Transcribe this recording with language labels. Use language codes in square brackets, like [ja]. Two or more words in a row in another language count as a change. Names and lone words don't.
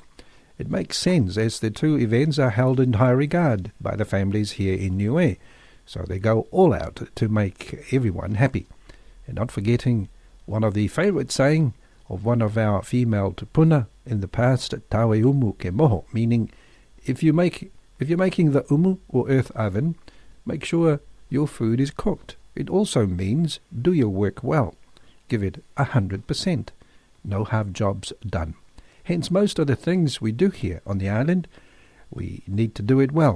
[en] It makes sense as the two events are held in high regard by the families here in Niue, so they go all out to make everyone happy. And not forgetting one of the favourite saying of one of our female tupuna in the past, [niu] tawe umu ke moho, [en] meaning if you're making the umu or earth oven, make sure your food is cooked. It also means do your work well. Give it 100%. No half jobs done. Hence, most of the things we do here on the island, we need to do it well.